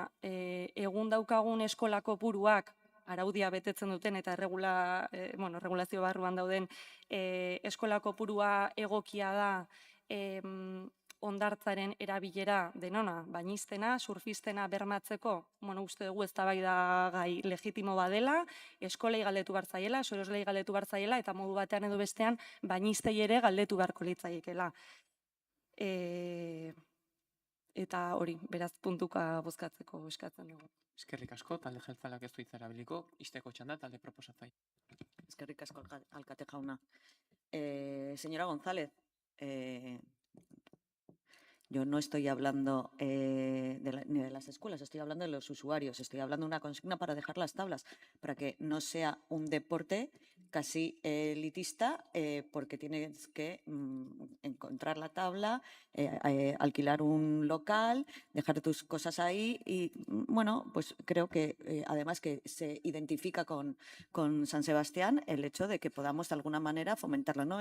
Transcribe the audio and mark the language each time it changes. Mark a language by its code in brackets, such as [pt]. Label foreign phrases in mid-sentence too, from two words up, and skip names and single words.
[eu] Egun daukagun eskola kopuruak araudia betetzen duten eta regulazio barruan dauden eskola kopurua egokia da hondartzaren erabilera denona, bainistena, surfistena bermatzeko, uste dugu eztabaida gai legitimo badela, eskolei galdetu behar zaiela, soroslei galdetu behar zaiela, eta modu batean edo bestean bainistei ere galdetu beharko litzaiekela. Eta hori, beraz puntuka bozkatzeko eskatzen dugu. Eskerrik asko, talde jeltzaleak ez du hitza erabiliko, isteko txanda, talde proposatzaile. Eskerrik asko, alkate jauna. [es] Señora González, yo no estoy hablando ni de las escuelas, estoy hablando de los usuarios, estoy hablando de una consigna para dejar las tablas, para que no sea un deporte casi elitista, porque tienes que encontrar la tabla, alquilar un local, dejar tus cosas ahí y, pues creo que además que se identifica con San Sebastián el hecho de que podamos de alguna manera fomentarlo, ¿no?